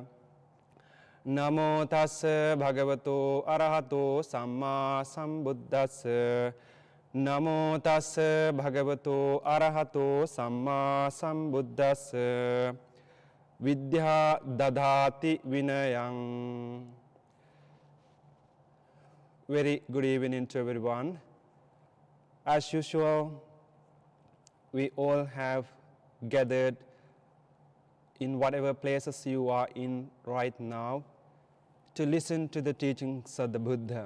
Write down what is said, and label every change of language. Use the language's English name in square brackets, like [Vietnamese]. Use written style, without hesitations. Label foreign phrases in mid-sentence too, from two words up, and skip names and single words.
[Pali] Namo tassa bhagavato arahato samma sambuddhassa. Namo tassa bhagavato arahato samma sambuddhassa. [Sanskrit] Vidya dadhati vinayam. [English] Very good evening to everyone. As usual, we all have gathered in whatever places you are in right now to listen to the teachings of the Buddha.